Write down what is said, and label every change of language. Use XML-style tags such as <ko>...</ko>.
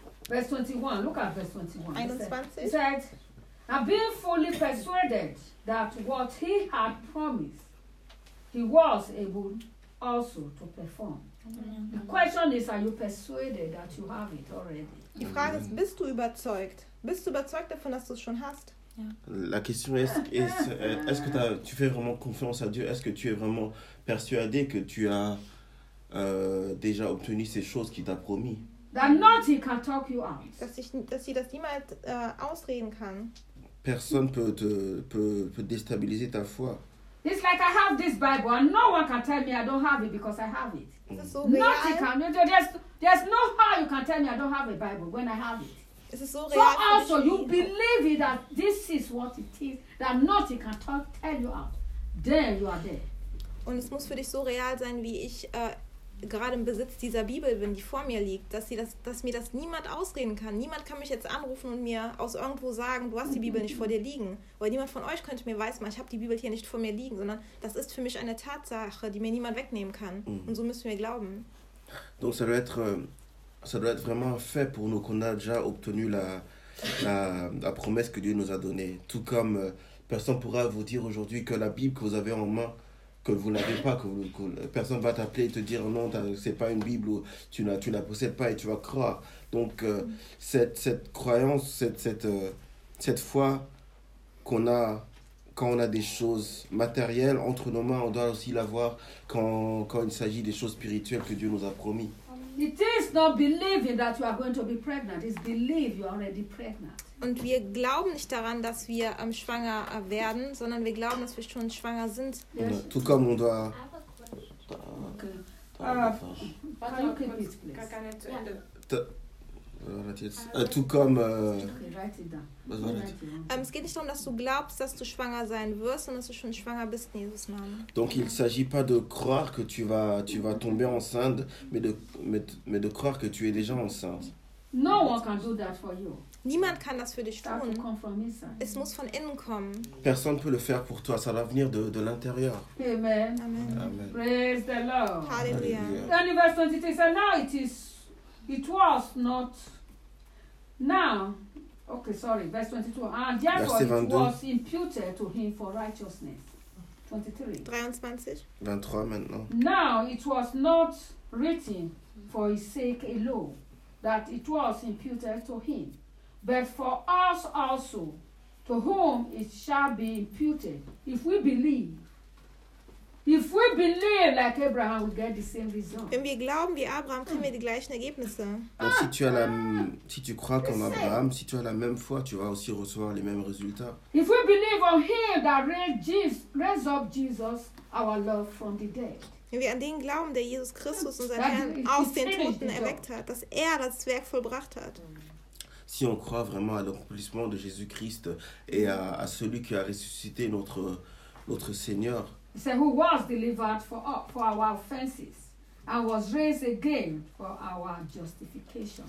<en>Verse 21, look at verse 21. He said, and being fully persuaded that what he had promised, he was able also to perform. The question is, are you persuaded that you have it already?</en> <de>Die Frage ist, bist du überzeugt? Bist du überzeugt davon, dass du es schon hast?</de> <fr>La question est-ce que tu fais vraiment confiance à Dieu? Est-ce que tu es vraiment persuadé que tu as déjà obtenu ces choses qu'il t'a promis?</fr> <en>That nothing can talk you out.</en> <de>Dass sie das niemals ausreden kann.</de> <fr>Personne peut déstabiliser ta foi.</fr> <en>It's like I have this Bible and no one can tell me I don't have it because I have it. Nothing can. There's no how you can tell me I don't have a Bible when I have it. So also you believe it, that this is what it is, that nothing can tell you out. There you are there.</en> <de>Und es muss für dich so real sein, wie ich gerade im Besitz dieser Bibel bin, die vor mir liegt, dass mir das niemand ausreden kann. Niemand kann mich jetzt anrufen und mir aus irgendwo sagen, du hast die Bibel nicht vor dir liegen. Oder niemand von euch könnte mir weismachen, ich habe die Bibel hier nicht vor mir liegen, sondern das ist für mich eine Tatsache, die mir niemand wegnehmen kann. Mm. Und so müssen wir glauben.</de> <fr>Donc ça doit être vraiment fait pour nous qu'on a déjà obtenu la promesse que Dieu nous a donnée. Tout comme personne pourra vous dire aujourd'hui que la Bible que vous avez en main, que vous n'avez pas, que personne va t'appeler et te dire non, c'est pas une Bible, ou tu la possèdes pas et tu vas croire. Donc cette croyance, cette foi qu'on a quand on a des choses matérielles entre nos mains, on doit aussi l'avoir quand il s'agit des choses spirituelles que Dieu nous a promis.</fr> <en>It is not believing that you are going to be pregnant. It's believe you are already pregnant.</en> <de>Und wir glauben nicht daran, dass wir schwanger werden, sondern wir glauben, dass wir schon schwanger sind.</de> <fr>Yes. Tout comme on doit...</fr> <en>Okay. Can you keep it, please?</en> <de>Es geht nicht darum, dass du glaubst, dass du schwanger sein wirst, sondern dass du schon schwanger bist, in Jesus' Namen.</de> <fr>Donc il s'agit pas de croire que tu vas tomber enceinte, mais de croire que tu es déjà enceinte.</fr> <en>No one can do that for you.</en> <de>Niemand kann das für dich tun.</de> <en>That will come from inside.</en> <de>Es muss von innen kommen.</de> <fr>Personne peut le faire pour toi. Ça va venir de l'intérieur.</fr> <en>Amen. Amen. Praise the Lord. Hallelujah. Then in verse 23, so now it is, it was not, now, okay, sorry, verse 22. And therefore verse 22. It was imputed to him for righteousness. 23</en> <fr>maintenant.</fr> <en>Now it was not written for his sake alone that it was imputed to him, but for us also, to whom it shall be imputed, if we believe like Abraham, we get the same result.</en> <de>Wenn wir glauben wie Abraham, kriegen wir die gleichen Ergebnisse.</de> <fr>Donc si tu as la, si tu crois comme Abraham, si tu as la même foi, tu vas aussi recevoir les mêmes résultats.</fr> <en>If we believe on him that raised up Jesus, our Lord, from the dead.</en> <de>Wenn wir an den glauben, der Jesus Christus, unseren Herrn, aus den Toten erweckt hat, dass er das Werk vollbracht hat.</de> <fr>Si on croit vraiment à l'accomplissement de Jésus-Christ et à celui qui a ressuscité notre Seigneur.</fr> <en>He said, who was delivered for our offenses and was raised again for our justification.</en>